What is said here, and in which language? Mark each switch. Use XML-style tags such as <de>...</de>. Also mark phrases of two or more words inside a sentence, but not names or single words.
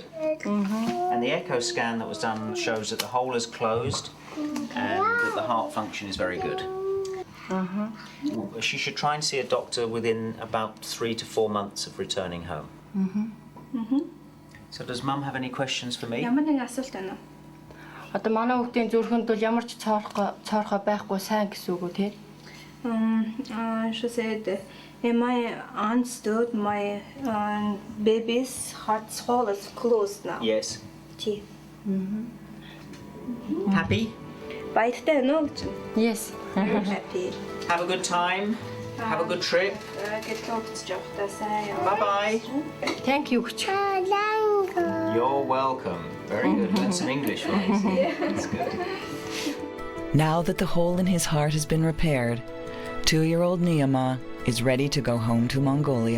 <en>And the echo scan that was done shows that the hole is closed and that the heart function is very good. She should try and see a doctor within about 3 to 4 months of returning home. So does Mum have any questions for me?</en> <mn>Одоо манай хүүхдийн зүрхэнд бол ямар ч цоорхоо байхгүй сайн гэсэн үг үү тий?</mn> <en>She said, my understood my baby's heart hole is closed now. Yes.</en> <mn>Тий.</mn> <en>Happy?</en> <mn>Баяртай байна уу гэж?</mn> <en>Yes. I'm happy. Have a good time. Have a good trip. Bye-bye. Thank you. You're welcome. Very good. Learn some English, right? That's good. Now that the hole in his heart has been repaired, 2-year-old Nema is ready to go home to Mongolia.</en>